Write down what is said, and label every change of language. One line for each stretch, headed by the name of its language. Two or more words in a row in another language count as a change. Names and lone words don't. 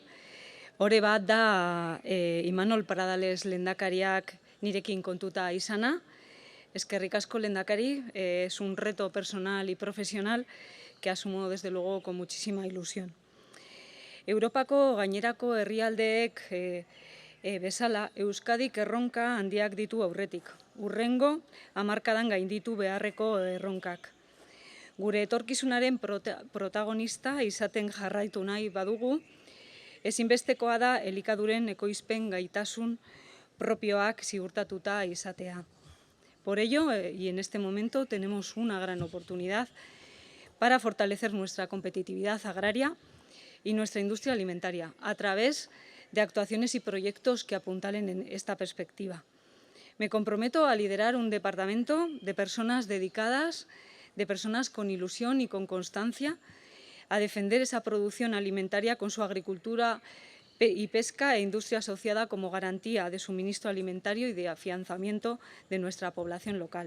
Basque: Hore bat da Imanol Pradales lehendakariak nirekin kontuta izana. Eskerrik asko lehendakari,
Spanish: es un reto personal y profesional que asumo desde luego con muchísima ilusión.
Basque: Europako gainerako herrialdeek bezala Euskadik erronka handiak ditu aurretik. Hurrengo hamarkadan gainditu beharreko erronkak. Gure etorkizunaren protagonista izaten jarraitu nahi badugu, ezinbestekoa da elikaduren ekoizpen gaitasun propioak ziurtatuta izatea.
Spanish: Por ello, y en este momento, tenemos una gran oportunidad para fortalecer nuestra competitividad agraria y nuestra industria alimentaria a través de actuaciones y proyectos que apuntalen en esta perspectiva. Me comprometo a liderar un departamento de personas dedicadas, de personas con ilusión y con constancia, a defender esa producción alimentaria con su agricultura y pesca e industria asociada como garantía de suministro alimentario y de afianzamiento de nuestra población local.